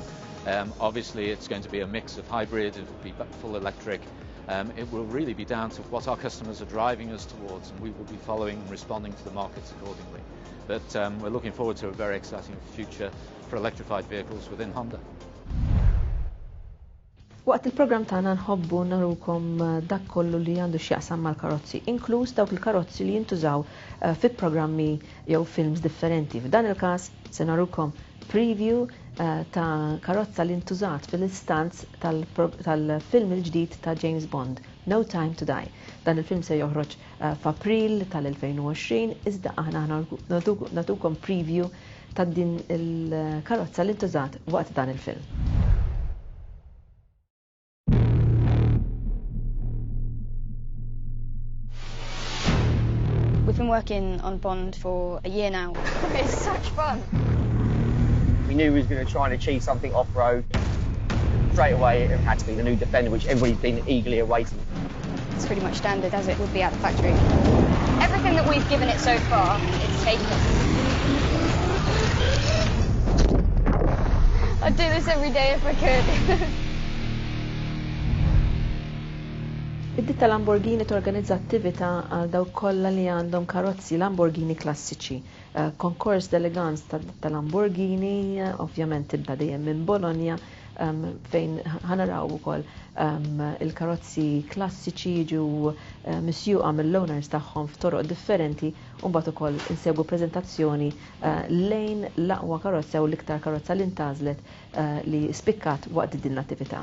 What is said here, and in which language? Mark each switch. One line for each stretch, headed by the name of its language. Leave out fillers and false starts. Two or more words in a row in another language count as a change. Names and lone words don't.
English: Obviously it's going to be a mix of hybrid, it will be full electric. It will really be down to what our customers are driving us towards, and we will be following and responding to the markets accordingly. But we're looking forward to a very exciting future for electrified vehicles within Honda.
Maltese: Waqt il-programm tagħna nħobbu narukom dak kollu li għandu x'jaqsam mal-karozzi, inkluż dawk il-karozzi li jintużaw fi programmi jew films differenti. F'dan il-każ se narukom preview ta' karozza li ntużat fil-istanz tal-film il-ġdid ta' James Bond, No Time to Die. Dan il-film se joħroġ f'April tal-2020, iżda aħna natukom preview ta' din il-karozza li ntużat waqt dan il-film.
English: We've been working on Bond for a year now. It's such fun. We knew we was going to try and achieve something off-road. Straight away it had to be the new Defender, which everybody's been eagerly awaiting. It's pretty much standard as it would be at the factory. Everything that we've given it so far, it's taken. I'd do this every day if I could.
Maltese: Id-ditta Lamborghini torganizza attività għal dawk kollha li għandhom karozzi Lamborghini klassiċi. Konkors d'eleganz ta' Lamborghini, ovvjament tibda dejjem minn Bologna, fejn ħanaraw ukoll il-karozzi klassiċi jiġu misjuqa mill-owners tagħhom f'toroq differenti, u mbagħad ukoll insegwu preżentazzjoni lejn l-aqwa karozza u l-iktar karozza li ntażlet li spikkat waqt din l-attività.